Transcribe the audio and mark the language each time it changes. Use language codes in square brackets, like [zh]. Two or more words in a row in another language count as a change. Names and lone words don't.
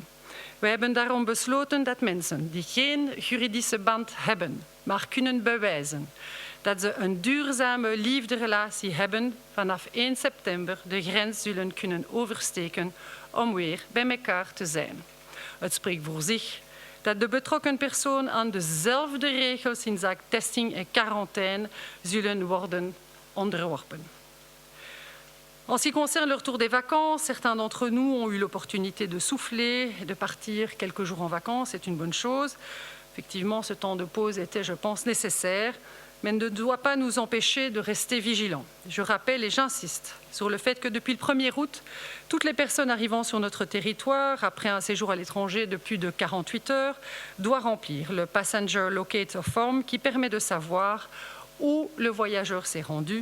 [nl] We hebben daarom besloten dat mensen die geen juridische band hebben, maar kunnen bewijzen dat ze een duurzame liefderelatie hebben, vanaf 1 september de grens zullen kunnen oversteken om weer bij elkaar te zijn. Het spreekt voor zich dat de betrokken personen aan dezelfde regels in zaak testing en quarantaine zullen worden onderworpen. [fr] En ce qui concerne le retour des vacances, certains d'entre nous ont eu l'opportunité de souffler et de partir quelques jours en vacances, c'est une bonne chose. Effectivement, ce temps de pause était, je pense, nécessaire, mais ne doit pas nous empêcher de rester vigilants. Je rappelle et j'insiste sur le fait que depuis le 1er août, toutes les personnes arrivant sur notre territoire, après un séjour à l'étranger de plus de 48 heures, doivent remplir le Passenger Locator Form qui permet de savoir où le voyageur s'est rendu.